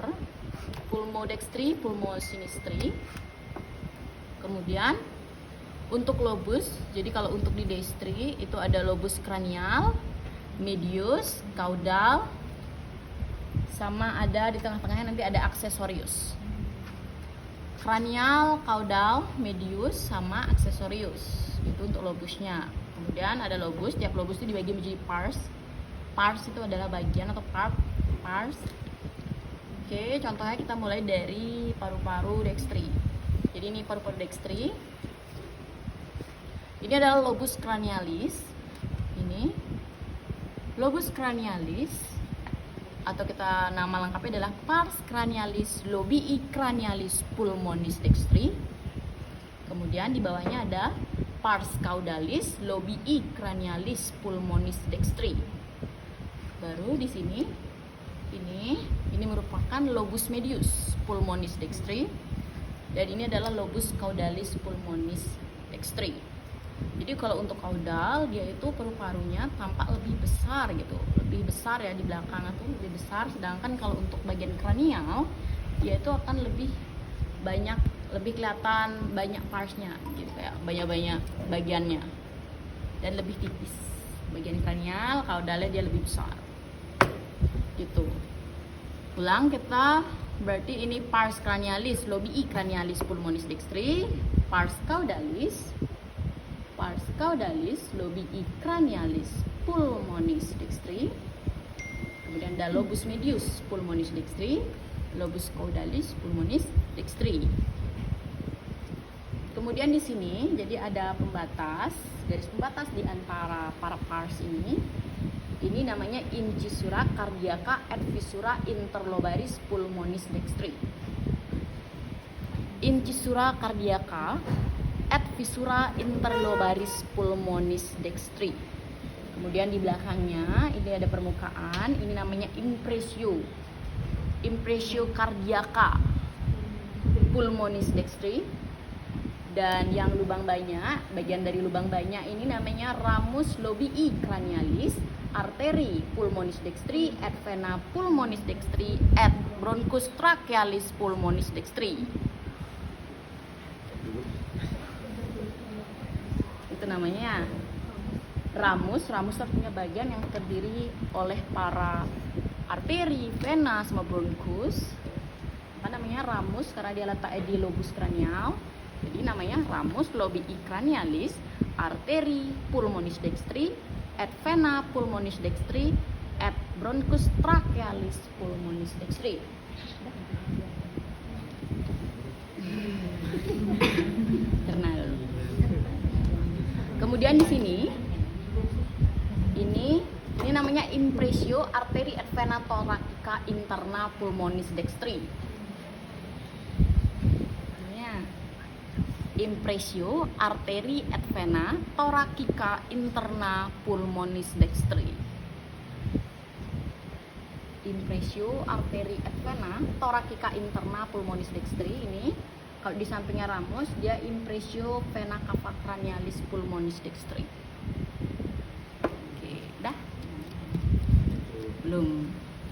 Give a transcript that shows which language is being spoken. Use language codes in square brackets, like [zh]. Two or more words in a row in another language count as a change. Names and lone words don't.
[la] Pulmodextri, pulmosinistri. [id] Kemudian untuk lobus, jadi kalau untuk di dextri itu ada lobus cranial, medius, caudal, sama ada di tengah-tengahnya nanti ada accessorius. Cranial, caudal, medius, sama accessorius. Itu untuk lobusnya. Kemudian ada lobus, tiap lobus itu dibagi menjadi pars. Pars itu adalah bagian atau pars. Oke, contohnya kita mulai dari paru-paru dextri. Jadi ini paru-paru dextri. Ini adalah [la] lobus cranialis. [id] Ini [la] lobus cranialis, [id] atau kita nama lengkapnya adalah [la] pars cranialis lobii cranialis pulmonis dextri. [id] Kemudian di bawahnya ada [la] pars caudalis lobii cranialis pulmonis dextri. [id] Baru di sini ini merupakan [la] lobus medius pulmonis dextri, [id] dan ini adalah [la] lobus caudalis pulmonis dextri. [id] Jadi kalau untuk caudal dia itu paru-parunya tampak lebih besar gitu, lebih besar ya, di belakang itu lebih besar. Sedangkan kalau untuk bagian kranial dia itu akan lebih banyak, lebih kelihatan banyak parsnya gitu, kayak banyak bagiannya, dan lebih tipis. Bagian kranial, caudalnya dia lebih besar gitu. Ulang kita, berarti ini [la] pars cranialis lobii cranialis pulmonis dextri, pars caudalis lobii cranialis pulmonis dextri. [id] Kemudian ada [la] lobus medius pulmonis dextri, lobus caudalis pulmonis dextri. [id] Kemudian di sini jadi ada pembatas, garis pembatas di antara para pars ini. Ini namanya [la] incisura cardiaca et fissura interlobaris pulmonis dextri. Incisura cardiaca et fissura interlobaris pulmonis dextri. [id] Kemudian di belakangnya ini ada permukaan, ini namanya [la] impressio cardiaca pulmonis dextri. [id] Dan yang lubang banyak, bagian dari lubang banyak ini namanya [la] ramus lobii cranialis arteri pulmonis dextri et vena pulmonis dextri et bronchus trachealis pulmonis dextri. [id] Itu namanya ramus artinya bagian yang terdiri oleh para arteri, vena, sama bronchus. Apa namanya ramus? Karena dia letaknya di lobus cranial. Jadi namanya [la] ramus lobii cranialis arteri pulmonis dextri et vena pulmonis dextri et bronchus trachealis pulmonis dextri. [id] Kenal. Kemudian di sini ini namanya [la] impressio arteri et vena thoracica interna pulmonis dextri. Impressio arteri et vena thoracica interna pulmonis dextri. Impressio arteri et vena thoracica interna pulmonis dextri [id] ini kalau di sampingnya ramus dia [la] impressio vena cava cranialis pulmonis dextri. [id] Oke, dah? Belum.